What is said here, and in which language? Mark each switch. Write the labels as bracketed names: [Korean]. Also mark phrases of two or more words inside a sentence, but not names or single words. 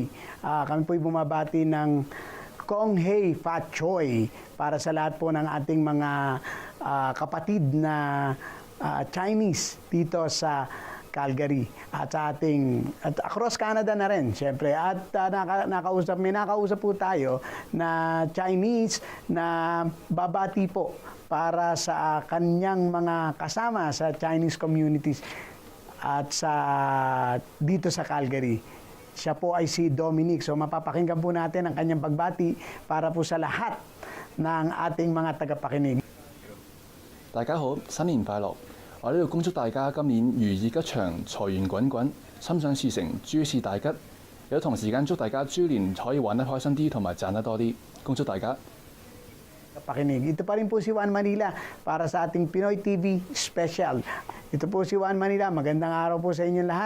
[Filipino] Kami po'y bumabati ng [Cantonese] 恭喜發財 [Filipino] para sa lahat po ng ating mga kapatid na Chinese dito sa Calgary at sa ating at [English] across Canada [Filipino] na rin syempre at nakausap po tayo na Chinese na babati po para sa kanyang mga kasama sa Chinese communities at sa dito sa Calgary. Siya po ay si Dominic. So mapapakinggan po natin ang kanyang pagbati para po sa lahat ng ating mga tagapakinig. [Cantonese] 大家好，新年快樂！我呢度恭祝大家今年如意吉祥，財源滾滾，心想事成，諸事大吉。有同時間祝大家豬年可以玩得開心啲，同埋賺得多啲，恭祝大家！ [Filipino] Pakinig. Ito pa rin po si Juan Manila para sa ating Pinoy TV Special. Ito po si Juan Manila. Magandang araw po sa inyong lahat.